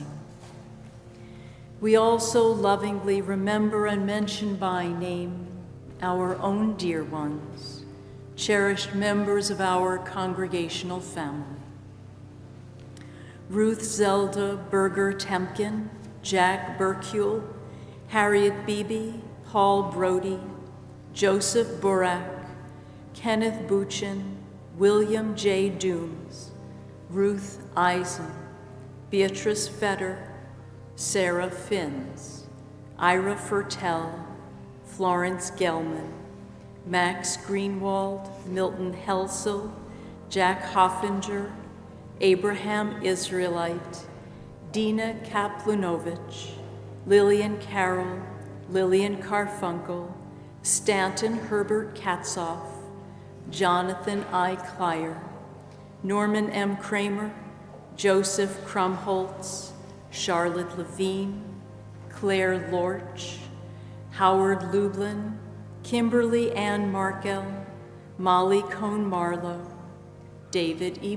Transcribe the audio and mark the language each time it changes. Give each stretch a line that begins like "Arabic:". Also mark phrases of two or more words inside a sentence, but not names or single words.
English: We also lovingly remember and mention by name our own dear ones, cherished members of our congregational family. Ruth Zelda Berger Temkin, Jack Berkule, Harriet Beebe, Paul Brody, Joseph Burak, Kenneth Buchin, William J. Dooms, Ruth Eisen, Beatrice Fetter, Sarah Finns, Ira Fertel, Florence Gelman, Max Greenwald, Milton Helsel, Jack Hoffinger, Abraham Israelite, Dina Kaplanovich, Lillian Carroll, Lillian Carfunkel, Stanton Herbert Katzoff, Jonathan I. Klyer, Norman M. Kramer, Joseph Krumholtz, Charlotte Levine, Claire Lorch, Howard Lublin, Kimberly Ann Markel, Molly Cohn Marlowe, David E.